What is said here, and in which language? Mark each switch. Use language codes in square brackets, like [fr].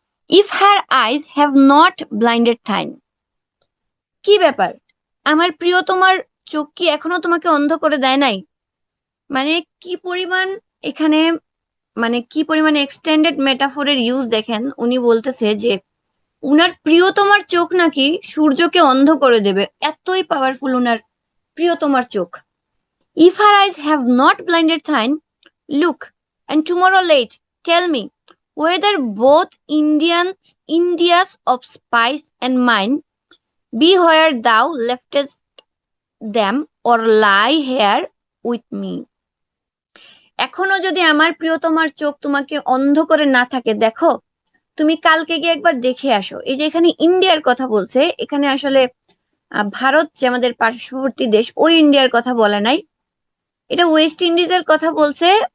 [en] If her eyes have not blinded thine. [bn] কি ব্যাপার, আমার প্রিয়তমার চোখ কি এখনো তোমাকে অন্ধ করে দেয় নাই? মানে কি পরিমাণ এখানে, মানে কি পরিমাণ এক্সটেন্ডেড মেটাফোরের ইউজ দেখেন। উনি বলতেছে যে উনার প্রিয়তমার চোখ নাকি সূর্যকে অন্ধ করে দেবে, এতই পাওয়ারফুল উনার প্রিয়তমার চোখ। If her eyes have not blinded থাইন, [en] Look and tomorrow late tell me whether both India's of spice and mine be where thou leftest them or lie here with me. [bn] এখনো যদি আমার প্রিয়তমার চোখ তোমাকে অন্ধ করে না থাকে, দেখো তুমি কালকে গিয়ে একবার দেখে আসো। এই যে এখানে ইন্ডিয়ার কথা বলছে, এখানে আসলে ভারত যে আমাদের পার্শ্ববর্তী দেশ, ওই ইন্ডিয়ার কথা বলে নাই, এটা ওয়েস্ট ইন্ডিজের কথা বলছে।